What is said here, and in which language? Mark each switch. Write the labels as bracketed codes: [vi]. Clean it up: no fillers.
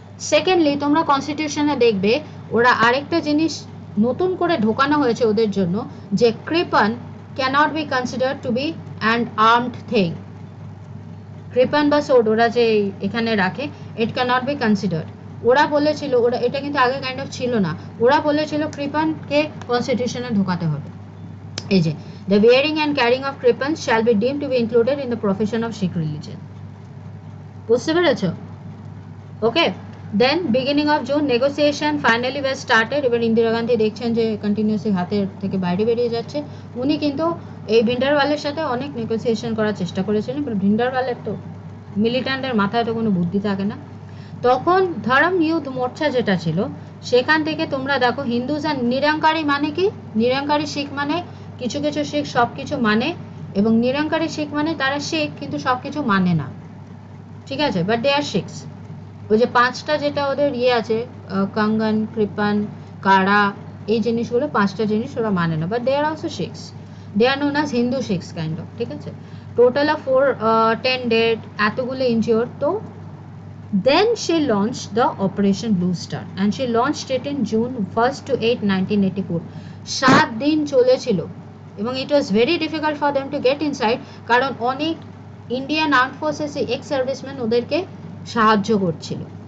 [bn] Secondly তোমরা কনস্টিটিউশনে দেখবে ওরা আরেকটা জিনিস নতুন করে ঢোকানো হয়েছে ওদের জন্য, যে [en] Kirpan cannot be consider to be an armed thing. [bn] কৃপন বা সোর্ড ওরা যে এখানে রাখে, [en] It cannot be considered. [bn] ওরা বলেছিল, ওরা এটা কিন্তু আগে কাইন্ড অফ ছিল না, ওরা বলেছিল কৃপনকে কনস্টিটিউশনে ঢোকাতে হবে। এই যে [en] the wearing and carrying of kripans shall be deemed to be included in the profession of Sikh religion. [bn] বুঝতে পেরেছো? [en] Okay, then beginning of June negotiation finally was started. [bn] এবার ইন্দিরা গান্ধী দেখছেন যে কন্টিনিউসলি হাতের থেকে বাইরে বেরিয়ে যাচ্ছে, উনি কিন্তু এই ভিন্ডারওয়ালের সাথে অনেক নেগোসিয়েশন করার চেষ্টা করেছিলেন, বাট ভিন্ডারওয়ালের তো মিলিট্যান্টের মাথায় তো কোনো বুদ্ধি থাকে না। তখন ধর্ম ইউথ মোর্চা যেটা ছিল, সেখান থেকে তোমরা দেখো হিন্দুজ আর নিরঙ্কারী মানে কি, নিরঙ্কারী শিখ মানে কিছু কিছু শিখ সব কিছু মানে, এবং নিরঙ্কারী শিখ মানে তারা শিখ কিন্তু সব কিছু মানে না, ঠিক আছে, [en] But they are Sikhs. [bn] ওই যে পাঁচটা যেটা ওদের ইয়ে আছে, কঙ্গন, কৃপন, কারা, এই জিনিসগুলো পাঁচটা জিনিস ওরা মানে না, [en] but they are also Sikhs, they are known as Hindu Sikhs kind of, [bn] ঠিক আছে। [en] Total of 10 dead, এতগুলো injured. তো then she launched the Operation Blue Star and she launched it in June 1st to 8, 1984. [bn] 7 দিন চলেছিল এবং [en] it was very difficult for them to get inside, [bn] কারণ অনেক [en] Indian armed forces ex serviceman [bn] ওদেরকে সাহায্য করছিল।